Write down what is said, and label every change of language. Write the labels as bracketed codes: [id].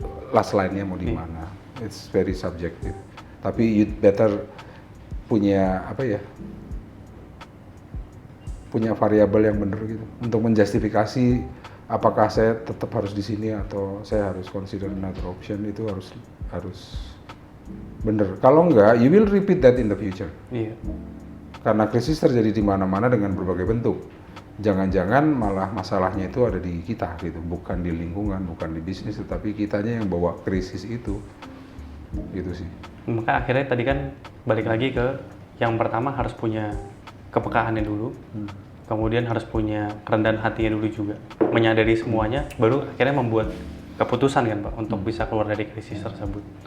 [id] Last line-nya mau di mana? [en] It's very subjective. [id] Tapi [en] you'd better [id] punya punya variabel yang benar gitu untuk menjustifikasi apakah saya tetap harus di sini atau saya harus [en] consider another option. [id] Itu harus benar. Kalau enggak, [en] you will repeat that in the future. [id] Iya. Karena krisis terjadi di mana-mana dengan berbagai bentuk. Jangan-jangan malah masalahnya itu ada di kita gitu, bukan di lingkungan, bukan di bisnis, tetapi kitanya yang bawa krisis itu. Gitu sih. Maka akhirnya tadi kan balik lagi ke yang pertama, harus punya kepekaannya dulu, kemudian harus punya kerendahan hatinya dulu juga, menyadari semuanya, baru akhirnya membuat keputusan kan Pak untuk bisa keluar dari krisis tersebut.